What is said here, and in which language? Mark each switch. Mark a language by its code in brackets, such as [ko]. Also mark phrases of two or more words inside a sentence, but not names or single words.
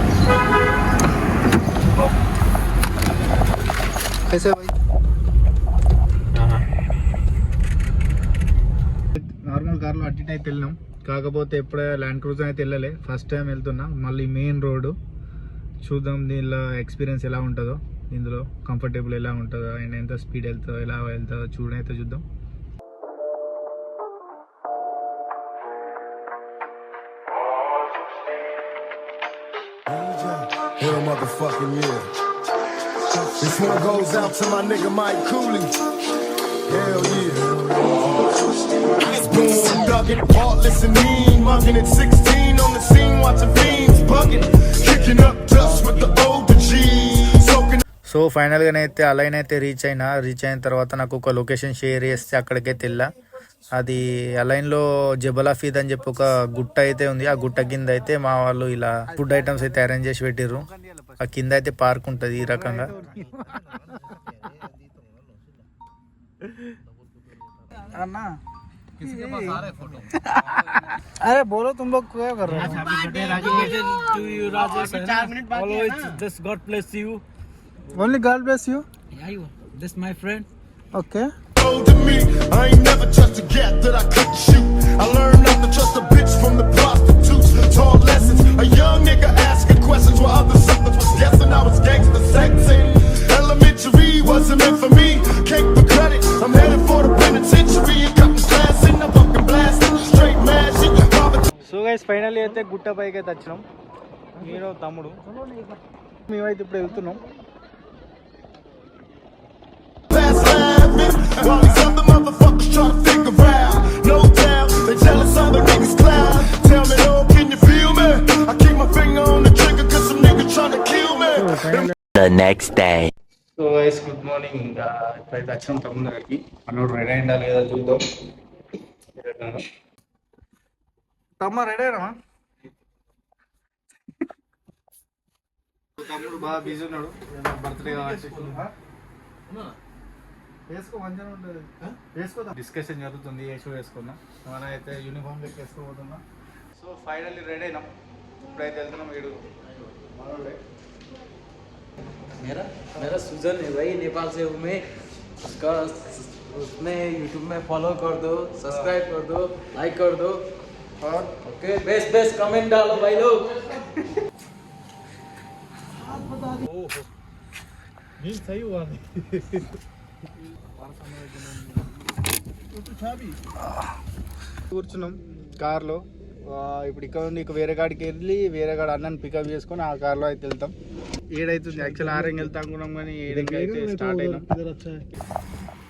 [te] నార్మల్ కార్లో అటు అయితే వెళ్ళినాం, కాకపోతే ఎప్పుడే ల్యాండ్ క్రూజర్ అయితే వెళ్ళలే, [en] first time [te] వెళ్తున్నా. మళ్ళీ [en] main road [te] చూద్దాం, దీనిలో ఎక్స్పీరియన్స్ ఎలా ఉంటుందో, ఇందులో కంఫర్టబుల్ ఎలా ఉంటుందో, అండ్ ఎంత స్పీడ్ వెళ్తుందో, ఎలా వెళ్తుందో చూడైతే చూద్దాం. [en] Hell motherfucking yeah. This one goes out to my nigga Mike Cooley. Hell yeah. Boom, dugging, heartless and mean, mugging at 16 on the scene, watching fiends bugging, kicking up dust with the older G's. [te] సో ఫైనల్గా అయితే అలైన్ అయితే రీచ్ అయిన తర్వాత నాకు ఒక [en] location share [te] చేస్తే అక్కడికైతే వెళ్ళా. అది అలైన్లో జబల్ హఫీద్ అని చెప్పి ఒక గుట్ట అయితే ఉంది. ఆ గుట్ట కింద అయితే మా వాళ్ళు ఇలా [en] food items [te] అయితే అరేంజ్ చేసి పెట్టిర్రు. ఆ కింద అయితే పార్క్ ఉంటుంది ఈ రకంగా. [hi] अरे बोलो तुम लोग क्या कर रहे हो? [en] God bless you. Only God bless you. Yeah, this my friend. Okay. To me, I ain't never trust a gat that I couldn't shoot. I learned not to trust a bitch from the prostitutes. Taught lessons, a young nigga asking questions while other suckers was guessing I was gangster sexing. Elementary wasn't meant for me. Cake for credit, I'm headed for the penitentiary and cutting class in the fucking blasting straight mad shit. so guys finally [te] అయితే గుట్ట పైకి అయితే వచ్చినాం. నేను తమ్ముడు మేమైతే ఇప్పుడు వెళ్తున్నాం. [en] While these other motherfuckers try to figure out, no doubt they jealous other niggas cloud. Tell me, oh, can you feel me? I keep my finger on the trigger cause some nigga trying to kill me. The next day. so guys good morning. [te] ఇప్పుడైతే వచ్చినాం తమ్ముడు దగ్గరికి. మనోడు రెడీ అయిందా లేదా చూద్దాం. తమ్మ రెడీ అయినా? తమ్ముడు బాగా బిజీ ఉన్నాడు, బర్త్డే కావచ్చు. వేసుకో, మంచిగా ఉంటుంది. వేసుకోదా? డిస్కషన్ జరుగుతుంది, వేసుకున్నా. మనం అయితే యూనిఫామ్ లెక్క వేసుకోబోతున్నా. సో ఫైనల్లీ రెడీ అయినాం, ఇప్పుడైతే వెళ్తున్నాం. వీడు [hi] मेरा सुजन है भाई, नेपाल से हूँ मैं. उसमें यूट्यूब में फॉलो कर दो, सब्सक्राइब कर दो, लाइक कर दो और [en] okay best comment [hi] डालो भाई लोग. सही हुआ [te] కూర్చున్నాం కార్లో. ఇప్పుడు ఇక్కడ నుండి వేరే కాడికి వెళ్ళి వేరే కాడ అన్నని పికప్ చేసుకొని ఆ కార్లో అయితే వెళ్తాం. ఏడైతుంది యాక్చువల్ 6 వెళ్తా అనుకున్నాం, కానీ 7 అయితే స్టార్ట్ అయినాం.